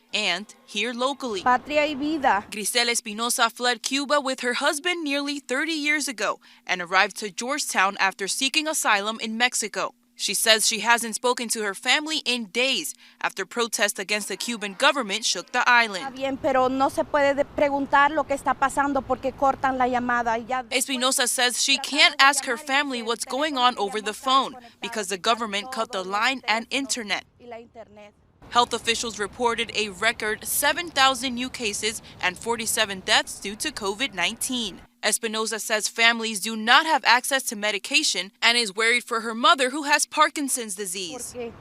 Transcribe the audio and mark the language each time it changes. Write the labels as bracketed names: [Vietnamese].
[English] and here locally. [Spanish] Patria y vida. [English] Grisel Espinosa fled Cuba with her husband nearly 30 years ago and arrived to Georgetown after seeking asylum in Mexico. She says she hasn't spoken to her family in days after protests against the Cuban government shook the island. [Spanish] Bien, pero no se puede preguntar lo que está pasando porque cortan la llamada. [English] Espinosa says she can't ask her family what's going on over the phone because the government cut the line and internet. Health officials reported a record 7,000 new cases and 47 deaths due to COVID-19. Espinosa says families do not have access to medication and is worried for her mother who has Parkinson's disease.